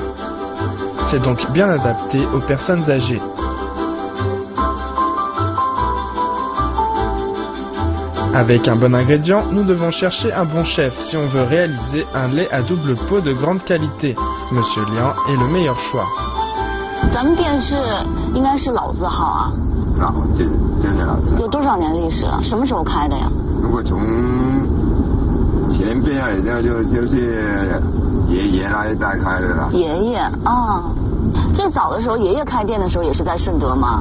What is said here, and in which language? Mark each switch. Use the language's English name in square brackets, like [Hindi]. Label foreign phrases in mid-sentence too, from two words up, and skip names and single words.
[French] C'est donc bien adapté aux personnes âgées. Avec un bon ingrédient, nous devons chercher un bon chef si on veut réaliser un lait à double pot de grande qualité. Monsieur Liang est le meilleur choix. [Chinese] 咱们店是应该是老字号啊。老，真的老字号。有多少年历史了？什么时候开的呀？如果从前辈来讲，就是爷爷那一代开的了。爷爷啊，最早的时候，爷爷开店的时候也是在顺德吗？